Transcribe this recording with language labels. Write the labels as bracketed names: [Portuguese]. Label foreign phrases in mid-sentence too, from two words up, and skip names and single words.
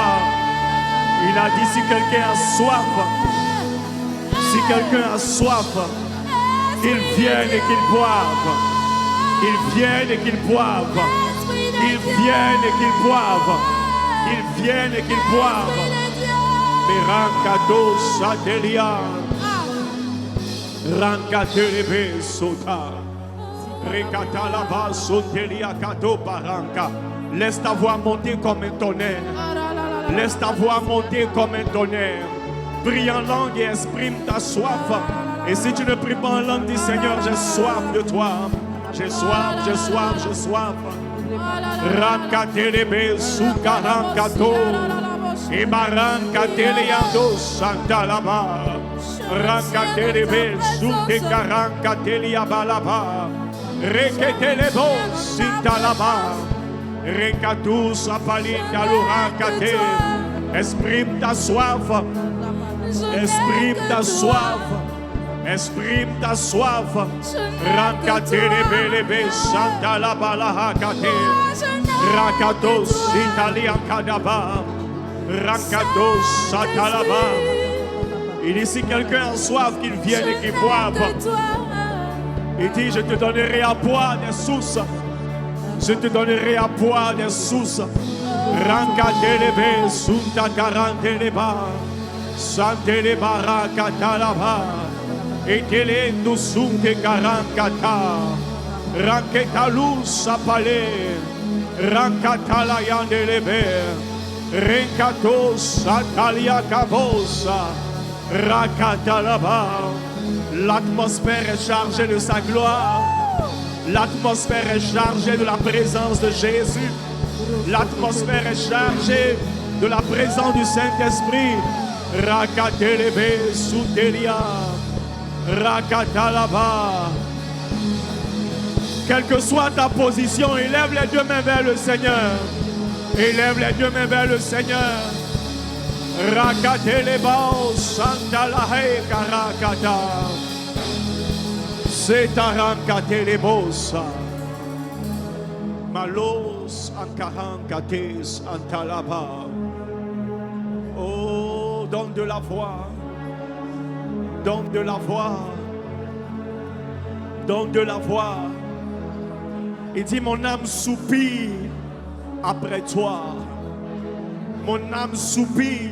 [French] Il a dit si quelqu'un a soif, si quelqu'un a soif, qu'il vienne et qu'il boive. Qu'il vienne et qu'il boive. Qu'il vienne et qu'il boive. Qu'il vienne et qu'il boive. Merankados satelia. Rankaterebe sota. Rekatalaba sotelia kato baranka. Laisse ta voix monter comme un tonnerre. Laisse ta voix monter comme un tonnerre. Prie en langue et exprime ta soif. Et si tu ne pries pas en langue, dis Seigneur, j'ai soif de toi. J'ai soif, j'ai soif, j'ai soif. Rankaterebe sukarankato. Ibarankateriando santalaba. Rankaterebe sutekarankatelia balaba. Reketelebo sintalaba. Rekatus apalinda lurakate. Exprime ta soif. Exprime ta soif. Exprime ta soif. Rankaterebe santalaba lahakate. Rakatos italia kadaba. Rakatos satalaba. Il dit si quelqu'un a soif, qu'il vienne et qu'il boive. Il dit je te donnerai à boire des sources. Je te donnerai à boire des sources. Rankaterebe sunta karanteleba. Santeleba rakatalaba. Etelendo sunte karankata. Ranketalus sapale. Rankatala yandelebe. Renkatos satalia kabosa. Rakatalaba. L'atmosphère est chargée de sa gloire. L'atmosphère est chargée de la présence de Jésus. L'atmosphère est chargée de la présence du Saint-Esprit. Rakatelebe sutelia. Rakatalaba. Quelle que soit ta position, élève les deux mains vers le Seigneur. Élève les deux mains vers le Seigneur. Rakate lebao sandalahe karakata. Setarakate lebosa. Malos ankarankates antalaba. Oh, donne de la voix. Donne de la voix. Donne de la voix. Il dit, mon âme soupire après toi. Mon âme soupire.